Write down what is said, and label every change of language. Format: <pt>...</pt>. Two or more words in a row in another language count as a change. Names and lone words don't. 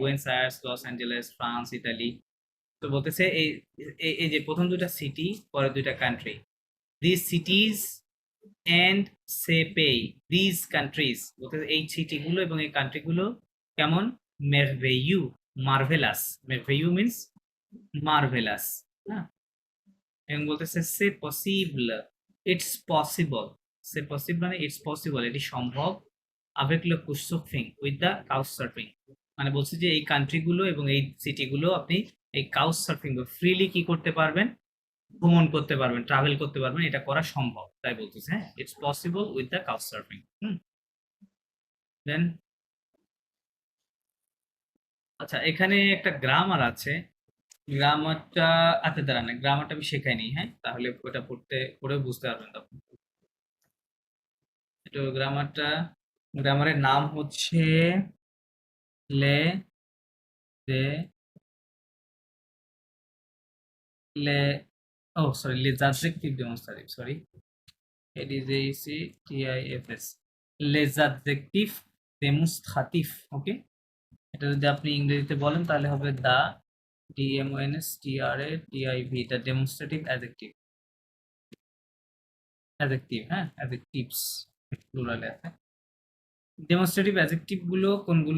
<bn>বুয়েন্স আয়ার্স, লস অ্যাঞ্জেলেস, ফ্রান্স, ইতালি। তো বলতেছে এই এই যে প্রথম দুইটা সিটি, পরের দুইটা কান্ট্রি,</bn> <en>this cities and</en> <bn>সেপে,</bn> <en>this countries,</en> <bn>বলতেছে এই সিটিগুলো এবং এই কান্ট্রিগুলো কেমন?</bn> <en>Merveilleux, marvelous. Merveilleux means marvelous, হ্যাঁ।</en> <bn>এবং বলতেছে</bn> <fr>c'est possible,</fr> <en>it's possible,</en> <fr>c'est possible</fr> <bn>মানে</bn> <en>it's possible,</en> <bn>এটি সম্ভব,</bn> <fr>avec le couchsurfing,</fr> <en>with the couch surfing,</en> <bn>মানে বলছে যে এই কান্ট্রিগুলো এবং এই সিটিগুলো আপনি এই কাউচ সার্ফিং ফ্রিলি কি করতে পারবেন? ভ্রমণ করতে পারবেন, ট্রাভেল করতে পারবেন, এটা করা সম্ভব, তাই বলতেছে, হ্যাঁ,</bn> <en>it's possible with the couch surfing.</en> <bn>দেন, আচ্ছা, এখানে একটা গ্রামার আছে, গ্রামারটা, আচ্ছা দাঁড়ান, গ্রামারটা আমি শেখাইনি, হ্যাঁ, তাহলে ওটা পড়ে বুঝতে পারবেন তখন। তো গ্রামারের নাম হচ্ছে লে দে লে ও সরি,</bn> <fr>les adjectifs démonstratifs,</fr> <en>sorry, it is ACTIFS,</en> <fr>les adjectifs démonstratifs,</fr> <bn>ওকে। এটা যদি আপনি ইংরেজিতে বলেন তাহলে হবে দা, DEMONSTRATIV,</bn> <en>the demonstrative adjective,</en> <bn>অ্যাডজেক্টিভ, হ্যাঁ, অ্যাডজেক্টিভস প্লুরালে আছে।</bn> <en>demonstrative adjective</en> <bn>গুলো কোনগুলো?</bn>